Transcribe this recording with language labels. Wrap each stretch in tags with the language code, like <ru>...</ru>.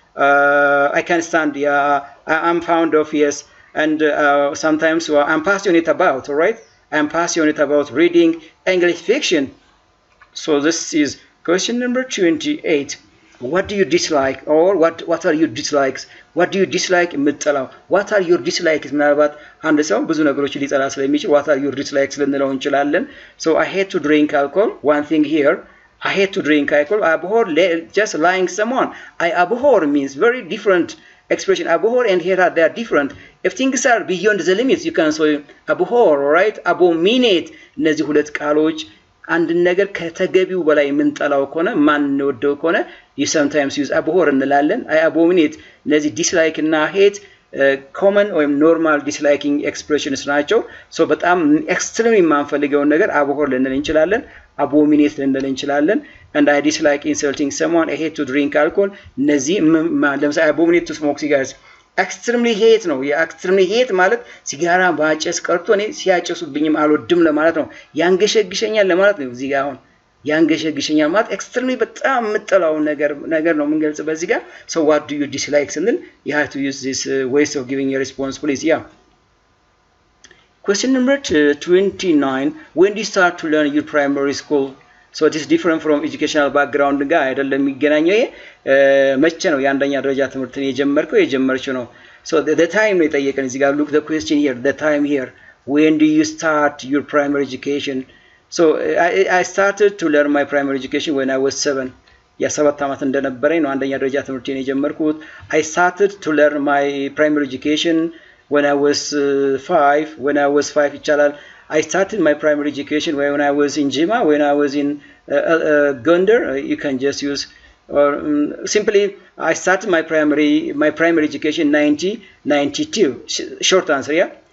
<en>I can stand. Yeah, I'm fond of, yes, and sometimes I'm passionate about. All right, I'm passionate about reading English fiction. So this is question number 28. What do you dislike, or what are your dislikes? What do you dislike?</en> <am>የምትጠላው</am> <en>what are your dislikes?</en> <am>ምናልባት አንድ ሰው ብዙ ነገሮች ሊጠላ ስለሚችል</am> <en>what are your dislikes</en> <am>ልንለው እንችላለን.</am> <en>So I hate to drink alcohol. One thing here, I hate to drink alcohol. I abhor just lying someone. I abhor means very different expression. Abhor and here they are different. If things are beyond the limits, you can say abhor, right? Abominate.</en> <am>እነዚህ ሁለት ቃሎች አንድ ነገር ከተገቢው በላይ የምንጠላው ከሆነ ማንወደው ከሆነ</am> <en>you sometimes use abhor</en> <am>እንላለን.</am> <en>I abominate. እነዚህ dislike እና hate common or normal disliking expressions ናቸው.</en> <am>So በጣም extremely የማንፈልገውን ነገር abhor ልንል እንችላለን, abominate ልንል እንችላለን.</am> <en>And I dislike insulting someone. I hate to drink alcohol.</en> <am>እነዚህ ለምሳሌ</am> <en>abominate to smoke cigars. extremely hate ነው.</en> <am>extremely hate ማለት ሲጋራ ባጨስ ቀርቶ እኔ ሲያጨሱብኝም አልወድም ለማለት ነው። ያንገሸግሸኛል ለማለት ነው። እዚህ ጋር አሁን ያንገሸግሸኛል ማለት extremely በጣም የምጠላው ነገር ነው የምንገልጽበት በዚህ ጋር.</am> <en>So what do you dislike</en> <am>ስንል</am> <en>you have to use this ways of giving a response, please. Yeah. Question number 29. When do you start to learn your primary school? So it is different from educational background ጋር አይደለም የሚገናኘው።</en> <am>መቼ ነው የአንደኛ ደረጃ ትምህርትን የጀመርችው ነው።</am> <en>So the time ነው የጠየቀን እዚህ ጋር. Look the question here, the time here. When do you start your primary education? So I started to learn my primary education when I was 7.</en> <am>የ7 ዓመት እንደነበረኝ ነው አንደኛ ደረጃ ትምህርቴን የጀመርኩት.</am> <en>I started to learn my primary education when I was 5. When I was 5 ይቻላል. I started my primary education when I was in Jima, when I was in Gondar. You can just use, or simply, I started my primary education in 1992. Short answer, yeah.</en>